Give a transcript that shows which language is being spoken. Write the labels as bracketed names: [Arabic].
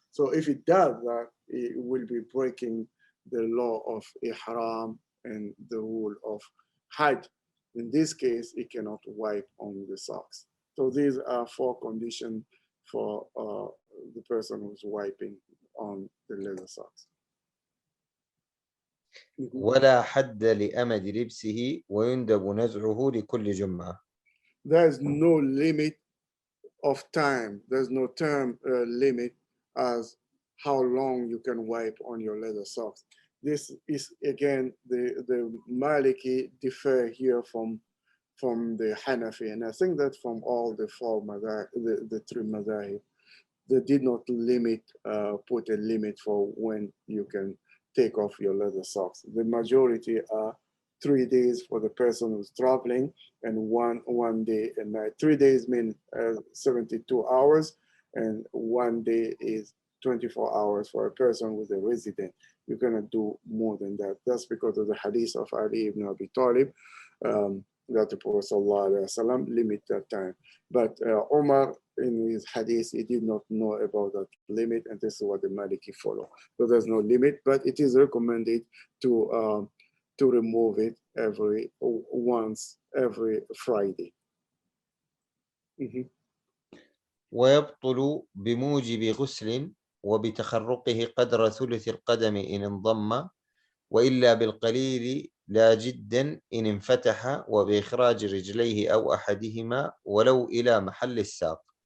[English] So if it does that, it will be breaking the law of ihram and the rule of Hajj. In this case, it cannot wipe on the socks. So these are four conditions for the person who's wiping on the leather socks. [Arabic] ولا حد لأمد لبسه ويندب نزعه لكل جمعة. [English] There's no limit of time. There's no term limit as how long you can wipe on your leather socks. This is again the Maliki differ here from the Hanafi, and I think that from all the four the three madhahib, they did not limit put a limit for when you can take off your leather socks. The majority are 3 days for the person who's traveling, and one day and night. 3 days mean 72 hours, and 1 day is 24 hours for a person with a resident. You cannot do more than that. That's because of the hadith of Ali ibn Abi Talib, that the Prophet ﷺ limit that time. But Omar, in his hadith, he did not know about that limit, and this is what the Maliki follow. So there's no limit, but it is recommended to remove it once every Friday. [Arabic] ويبطل بموجب غسل وبتخرقه قدر ثلث القدم إن انضم، وإلا بالقليل لا جدا إن انفتح، وبإخراج رجليه أو أحدهما ولو إلى محل الساق.